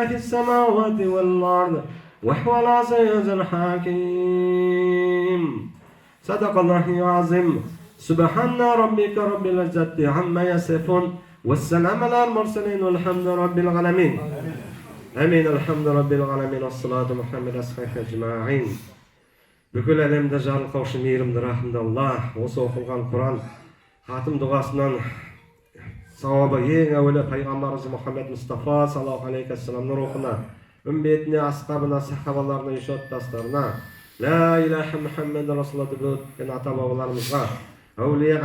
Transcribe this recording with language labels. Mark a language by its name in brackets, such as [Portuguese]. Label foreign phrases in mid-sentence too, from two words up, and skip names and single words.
[Arabic] في السماوات والأرض وهو العزيز الحكيم صدق الله العظيم سبحان ربك رب العزة عما يصفون والسلام على المرسلين والحمد رب العالمين آمين الحمد رب العالمين والصلاة محمد أصحابه أجمعين [Kazakh] бүкіл әлемді жарылқаушы мейірімді рахымды Аллах осы оқылған Құран хатым дұғасынан сауабы ең әуелі пайғамбарымыз Мұхаммед Мұстафа [Arabic] صلى الله عليه [Kazakh] вассаламның рухына үмбетіне асхабына сахабаларына ишоттастарына [Arabic] لا إله محمد رسول الله [Kazakh] деп өткен ата бабаларымызға әулие